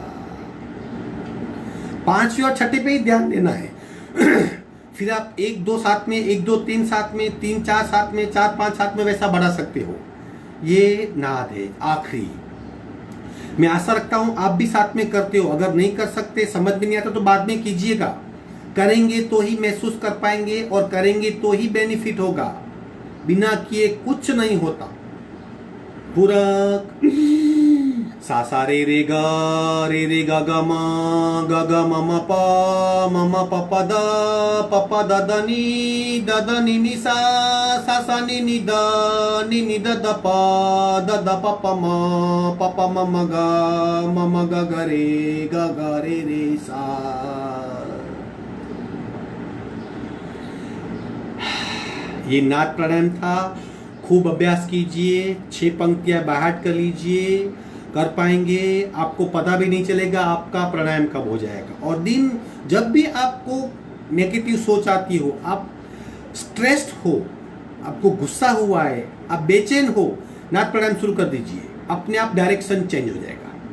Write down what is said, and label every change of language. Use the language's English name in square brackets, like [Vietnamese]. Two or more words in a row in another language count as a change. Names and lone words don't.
[Hindi] पांचवी और छठे पे ही ध्यान देना है। फिर आप 1 2 साथ में, 1 2 3 साथ में, 3 4 साथ में, 4 5 साथ में वैसा बढ़ा सकते हो। ये नाद है आखिरी। मैं आशा रखता हूं आप भी साथ में करते हो। अगर नहीं कर सकते, समझ में नहीं आता तो बाद में कीजिएगा। करेंगे तो ही महसूस कर पाएंगे और करेंगे तो ही बेनिफिट होगा। बिना किए कुछ नहीं होता। पूरक सा रे ग ग म म प द नि सा नि द प म ग रे सा। ये नाद प्राणायाम था। खूब अभ्यास कीजिए, 6 पंक्तियां बाहर कर लीजिए। कर पाएंगे, आपको पता भी नहीं चलेगा आपका प्राणायाम कब हो जाएगा। और दिन जब भी आपको नेगेटिव सोच आती हो, आप स्ट्रेस्ड हो, आपको गुस्सा हुआ है, आप बेचैन हो, नाद प्राणायाम शुरू कर दीजिए, अपने आप [English] direction change [Hindi] हो जाएगा।